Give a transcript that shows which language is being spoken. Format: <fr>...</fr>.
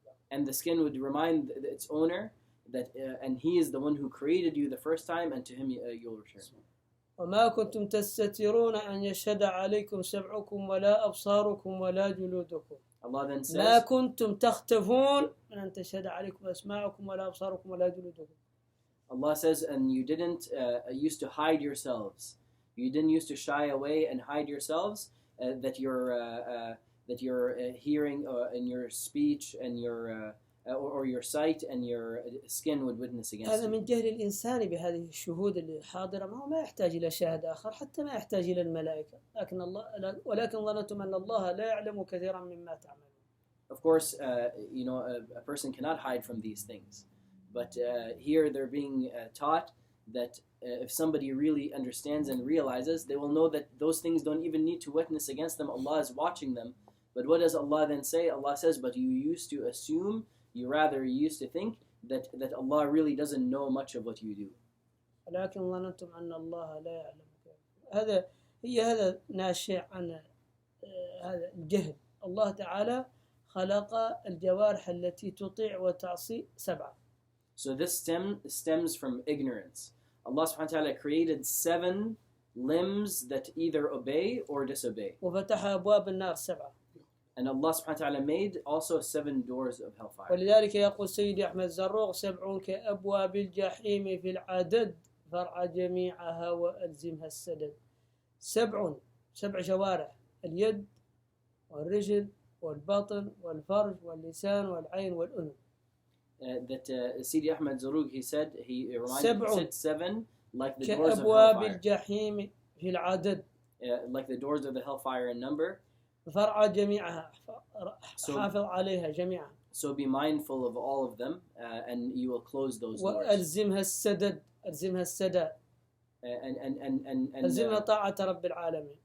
<en>And the skin would remind its owner that, and He is the one who created you the first time, and to Him you'll return.</en> <ar>وما كنتم تستترون أن يشهد عليكم سمعكم ولا أبصاركم ولا جلودكم.</ar> <en>Allah then says,</en> <ar>ما كنتم تختفون من أن تشهد عليكم أسماعكم ولا أبصاركم ولا جلودكم.</ar> <en>Allah says, and you didn't used to hide yourselves. You didn't used to shy away and hide yourselves, that your hearing and your speech and your or your sight and your skin would witness against</en> <ar>هذا</ar> <en>you.</en> <ar>من جهل الإنسان بهذه الشهود اللي حاضرة، ما يحتاج إلى شاهد آخر، حتى ما يحتاج إلى الملائكة. ولكن ظننتم أن الله لا يعلم كثيرا مما تعملون.</ar> <en>Of course, a person cannot hide from these things, but here they're being taught that if somebody really understands and realizes, they will know that those things don't even need to witness against them. Allah is watching them. But what does Allah then say? Allah says, but you used to assume, you used to think that Allah really doesn't know much of what you do.</en> <ar>ولكن ظننتم أن الله لا يعلم. هذا ناشئ عن هذا الجهل. الله تعالى خلق الجوارح التي تطيع وتعصي 7.</ar> <en>So this stems from ignorance. Allah subhanahu wa ta'ala created 7 limbs that either obey or disobey.</en> <ar>وفتح أبواب النار 7.</ar> <en>And Allah subhanahu wa ta'ala made also 7 doors of hellfire.</en> <ar>ولذلك يقول سيدي أحمد زروق 7 كأبواب الجحيم في العدد فرع جميعها وألزمها السدد. 7 جوارح، اليد والرجل والبطن والفرج واللسان والعين والأذن.</ar> <en>That Sidi Ahmed Zarruq, he reminded 7 like the doors of</en> <ar>كأبواب</ar> <en>hellfire.</en> <ar>الجحيم في العدد.</ar> <en>Like the doors of the hellfire in number.</en> <ar>فرع جميعها، حافظ عليها جميعا.</ar> <en>So be mindful of all of them, and you will close those doors.</en> <ar>وألزمها السدد، ألزمها السداد.</ar> <en>And</en> <ar>ألزمها طاعة رب العالمين.</ar>